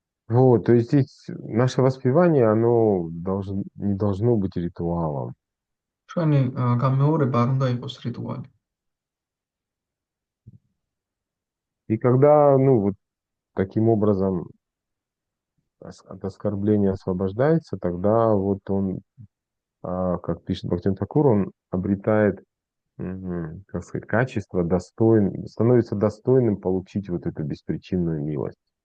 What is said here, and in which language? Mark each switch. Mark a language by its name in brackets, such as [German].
[Russian] Вот, то есть здесь наше воспевание, оно не должно быть ритуалом. [Georgian] ჩვენი გამეორება არ უნდა იყოს რიტუალი. [Russian] И когда, ну, вот таким образом от оскорбления освобождается, тогда вот он, как пишет Бхактин Такур, он обретает, как сказать, качество, становится достойным получить вот эту беспричинную милость.